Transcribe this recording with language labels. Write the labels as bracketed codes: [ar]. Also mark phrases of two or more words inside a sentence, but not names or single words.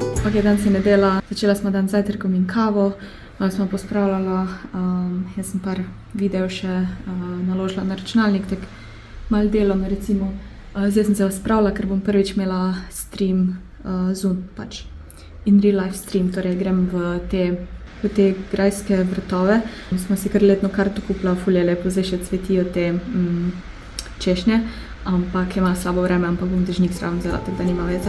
[sl] ampak je danes je nedelja. Začela smo dan z zajtrkom in kavo, malo smo pospravljala, jaz sem par videov še naložila na računalnik, tako malo delam recimo. Zdaj sem se spravila, ker bom prvič imela stream Zoom pač. [en] In real life stream, [sl] torej grem v te grajske vrtove. Smo si kar letno karto kupila, ful je lepo, zdaj še cvetijo te češnje, ampak je malo slabo vreme, ampak bom dežnik zraven vzela, tako da nima veze.